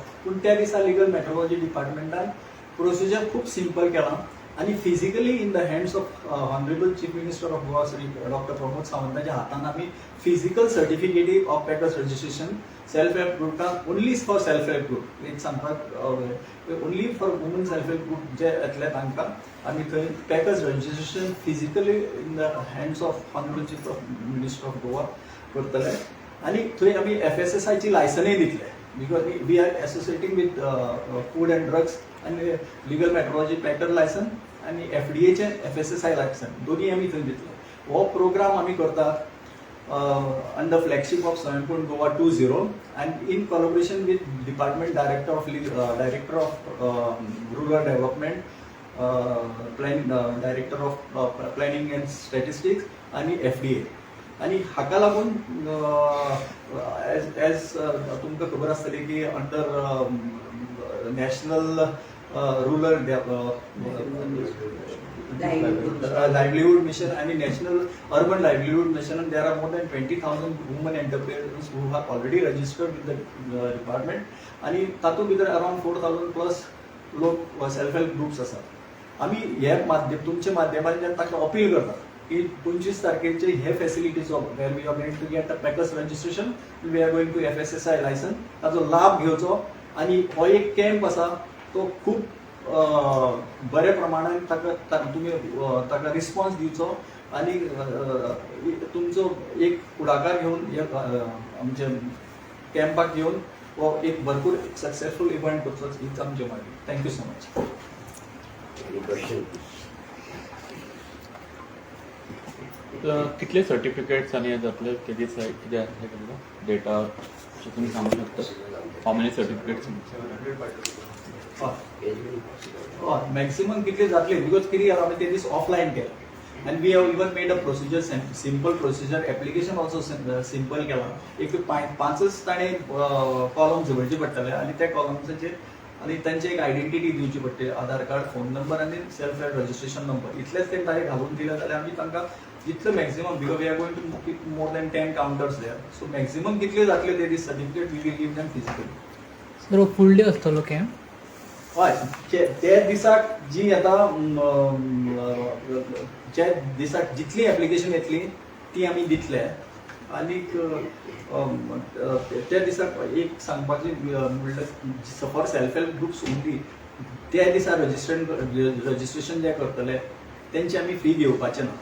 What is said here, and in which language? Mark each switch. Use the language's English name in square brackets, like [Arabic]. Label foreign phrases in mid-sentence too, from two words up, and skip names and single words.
[Konkani] पूण त्या दिसा [English] legal metrology [Konkani] डिपार्टमेंटान प्रोसिजर खूब सिंपल केलां आनी [English] physically in the hands of honourable chief minister of Goa [Konkani] श्री डॉक्टर प्रमोद सावंताच्या हातान आमी [English] physical certificate of packers registration self help [Konkani] ग्रुपाक [English] only for self help group [Konkani] एक सांगपाक [English] only for woman self help group [Konkani] जे येतले तांकां आमी थंय [English] packers registration physically in the hands of honourable chief minister of Goa [Konkani] करतले. आनी थंय आमी FSSAI लायसनय दितले [English] because we are associating with food and drugs [Konkani] आनी [English] legal metrology packer licence [Konkani] आनी FDAचें FSSAI लायसन दोनी आमी थंय दितले. हो प्रोग्राम आमी करतात [English] under flagship of Swayambhu Goa 2.0 and in collaboration with Department Director of Rural Development, Director of Planning and Statistics and FDA. [Konkani] आणि हाका लागून एज तुमकां खबर आसतली की [English] under national rural livelihood mission and national urban livelihood mission, and there are more than 20,000 women entrepreneurs who have already registered with the department, [Konkani] आणि तातूंत भितर [English] around 4,000 plus [Konkani] लोक [English] self help groups [Konkani] आसात. आमी हे माध्यम तुमच्या माध्यमांतल्यान तांकां अपील करतात की 25 तारखेचे हे फॅसिलिटीज वेर [English] we are going to get a packers registration, we are going to FSSAI licence, [Konkani] ताचो लाभ घेवचो. आणि हो एक कॅम्प आसा तो खूप बऱ्या प्रमाणात तुम्ही ताका रिस्पॉन्स दिवचो आणि तुमचो एक पुढाकार घेऊन आमचे कॅम्पाक घेऊन हो एक भरपूर [English] successful event [Konkani] करचो हीच आमची मागणी. [English] thank you so much. [Konkani] कितले सर्टिफिकेट्स आणि जातले कितें डेटा तुम्ही सांगू शकता? [English] how many certificates? [Konkani] मॅक्सिमम कितले जातले बिकॉज कितें आमी ते दीस ऑफलायन केला [English] and we have even made a procedure, simple procedure, application also simple [Konkani] केला. एक 5च ताणे कॉलम जोडचे पडटले आणि त्या कॉलम्साचेर आणि त्यांची एक आयडेंटिटी दिवची पडटली, आधार कार्ड, [English] phone number [Konkani] आणि [English] self registration number. [Konkani] इतलेच ते डायरेक्ट घालून दिले जाल्यार आमी तांकां जितले मॅक्सिमम [English] because we are going to keep more than 10 counters there, so maximum [Konkani] कितले जातले ते दीस [English] certificate we will give them physically. [Konkani] सर [English] full day [Konkani] आसतलो कॅम्प? हय, त्या दिसाक जी आतां ज्या दिसाक जितली एप्लिकेशन येतली ती आमी दितले. आनीक त्या दिसाक एक सांगपाचें म्हणल्यार [English] for self help groups only [Konkani] त्या दिसा रजिस्ट्रेशन जे करतले तेंची आमी फी घेवपाचे ना.